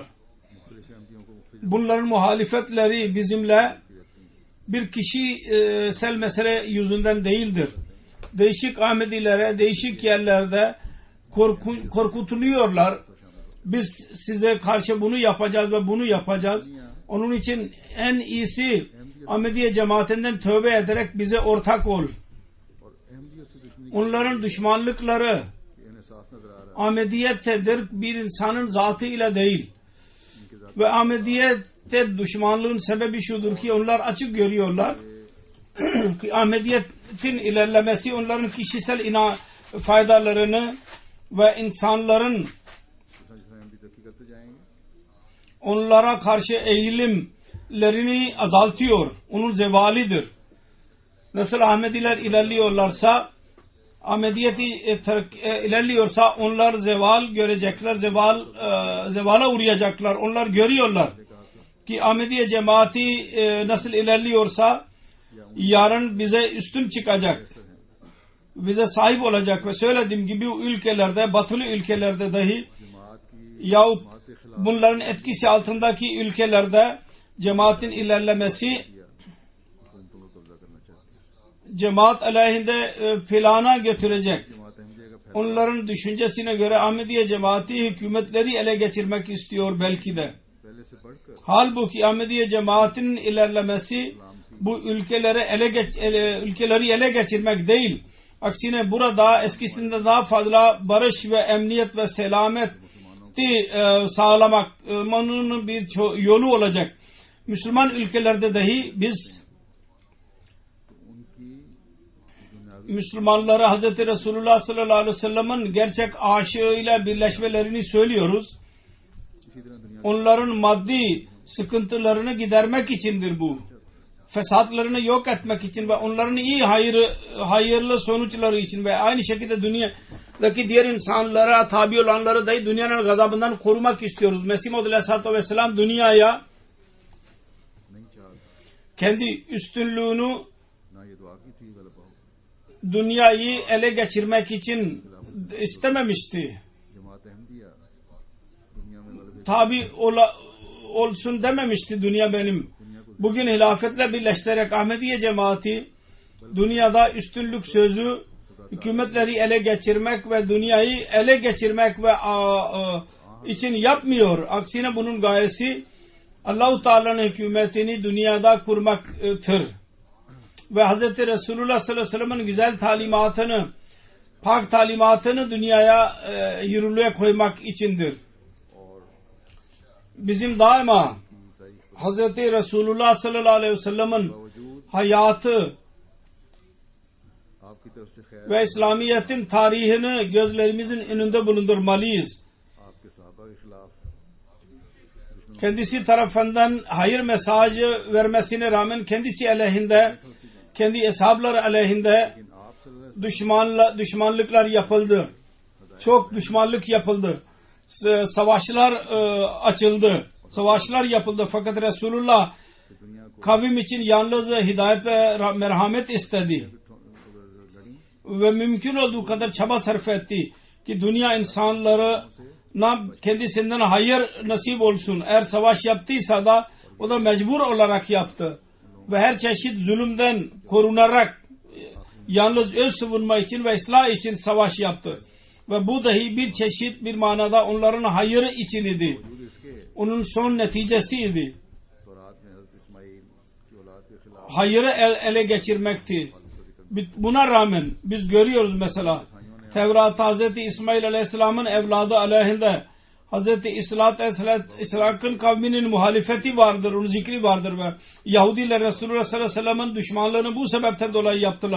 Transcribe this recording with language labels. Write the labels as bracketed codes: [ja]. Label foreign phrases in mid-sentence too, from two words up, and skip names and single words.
[tr] Bunların muhalefetleri bizimle bir kişisel mesele yüzünden değildir. Değişik Ahmedilere, değişik yerlerde korkutuluyorlar. Biz size karşı bunu yapacağız ve bunu yapacağız. Onun için en iyisi Ahmediye cemaatinden tövbe ederek bize ortak ol. [hi] और अहमदियत से दुश्मनी [tr] Onların düşmanlıkları [hi] की एहसास नजर आ रहा [tr] Ahmediyettedir, bir insanın zatıyla değil. Ve Ahmediyette düşmanlığın sebebi şudur ki onlar açık görüyorlar ki Ahmediyetin ilerlemesi onların kişisel faydalarını ve insanların [hi] है अहमदी तरक्की करते जाएंगे [tr] onlara karşı eğilimlerini azaltıyor. Onun zevalidir. Nasıl Ahmediler ilerliyorlarsa, Ahmediyeti ilerliyorsa onlar zeval görecekler, zevala uğrayacaklar. Onlar görüyorlar ki Ahmediye cemaati nasıl ilerliyorsa yarın bize üstün çıkacak. Bize sahip olacak ve söylediğim gibi ülkelerde, batılı ülkelerde dahi yahut bunların etkisi altındaki ülkelerde cemaatin ilerlemesi [hi] हुकूमतों को कब्जा करना चाहती है [tr] cemaat aleyhinde plana götürecek. [hi] जमात अहमदिया का फैसला [tr] Onların düşüncesine göre Ahmediye cemaati hükümetleri ele geçirmek istiyor belki de. [hi] पहले से बढ़कर [tr] Halbuki Ahmediye cemaatinin ilerlemesi bu ülkeleri ele geçirmek değil. Aksine burada eskisinden daha fazla barış ve emniyet ve selameti sağlamanın bir yolu olacak. Müslüman ülkelerde dahi biz Müslümanlara Hz. Resulullah [ar] صلى الله عليه وسلم'in [tr] gerçek aşığıyla birleşmelerini söylüyoruz. [hi] इसी तरह दुनिया [tr] Onların maddi sıkıntılarını gidermek içindir bu. Fesatlarını yok etmek için ve onların iyi hayırlı sonuçları için ve aynı şekilde dünyadaki diğer insanlara tabi olanları dahi dünyanın gazabından korumak istiyoruz. Mesih Maud [ar] عليه الصلاة والسلام [tr] dünyaya [hi] नहीं चाहता [tr] kendi üstünlüğünü [hi] ना ये दुआ की थी गलबा हो [tr] dünyayı ele geçirmek için istememişti. [hi] जमात अहमदिया दुनिया में गलबे [tr] Tabi olsun dememişti dünya benim. Bugün hilafetle birleştirerek Ahmediye cemaati dünyada üstünlük sözü hükümetleri ele geçirmek ve dünyayı ele geçirmek ve için yapmıyor. Aksine bunun gayesi [ar] الله تعالى'nın [tr] hükümetini dünyada kurmaktır. Ve Hz. Resulullah [ar] صلى الله عليه وسلم'in [tr] güzel talimatını, pak talimatını dünyaya yürürlüğe koymak içindir. Bizim daima Hz. Resulullah [ar] صلى الله عليه وسلم'in [tr] hayatı [hi] आपकी तरफ से खैर [tr] ve İslamiyet'in tarihini gözlerimizin önünde bulundurmalıyız. [hi] आपके साहबा के खिलाफ [tr] Kendisi tarafından hayır mesajı vermesine rağmen kendisi aleyhinde, kendi hesapları aleyhinde [hi] लेकिन आप सल्लल्लाहु [tr] düşmanlıklar yapıldı. Çok düşmanlık yapıldı. Savaşlar açıldı. Savaşlar yapıldı. Fakat Resulullah kavim için yalnız hidayet ve merhamet istedi. Ve mümkün olduğu kadar çaba sarf etti ki dünya insanlarına kendisinden hayır nasip olsun. Eğer savaş yaptıysa da o da mecbur olarak yaptı. Ve her çeşit zulümden korunarak yalnız öz savunma için ve ıslah için savaş yaptı. Ve bu dahi bir çeşit bir manada onların hayırı için idi. Onun son neticesiydi. [hi] तौरात में हज़रत इस्माइल की औलाद के खिलाफ [tr] Hayırı ele geçirmekti. Buna rağmen biz görüyoruz mesela Tevrat'ta Hz. İsmail Aleyhisselam'ın evladı aleyhinde Hz. İshak'ın kavminin muhalefeti vardır, onun zikri vardır ve Yahudiler Resulullah [ar] صلى الله عليه وسلم'in [tr] düşmanlığını bu sebepten dolayı yaptılar.